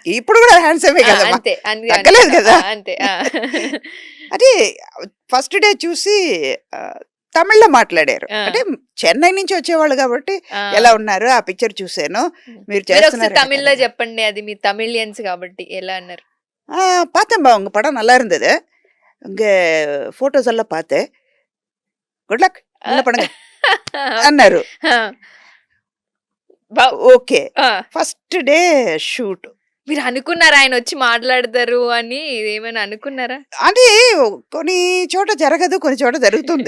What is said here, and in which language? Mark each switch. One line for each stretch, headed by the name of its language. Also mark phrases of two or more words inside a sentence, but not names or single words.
Telugu: ఇప్పుడు కూడా హ్యాండ్సమే కదా, తగ్గలేదు కదా. అంతే. అది
English: first day
Telugu: చూసి తమిళ్లో మాట్లాడారు. ఆ. అంటే చెన్నై నుంచి వచ్చేవాళ్ళు కాబట్టి ఆ. ఎలా ఉన్నారు ఆ పిక్చర్ చూసాను మీరు మీరు ఒకసారి చేస్తున్నారు తమిళ్లో చెప్పండి, అది మీ తమిళియన్స్ కాబట్టి ఎలా అన్నారు?
Tamil: பார்த்தேன்பா உங்க படம் நல்லா இருந்தது உங்க ஃபோட்டோஸ் எல்லாம் பார்த்தேன்
English: good luck
Tamil: நல்ல
Telugu: పడంగా అన్నారు.
English: okay first day shoot
Telugu: మీరు అనుకున్నారా ఆయన వచ్చి మాట్లాడతారు అని? ఏమైనా అనుకున్నారా? అంటే కొన్ని చోట జరగదు, కొన్ని చోట జరుగుతుంది.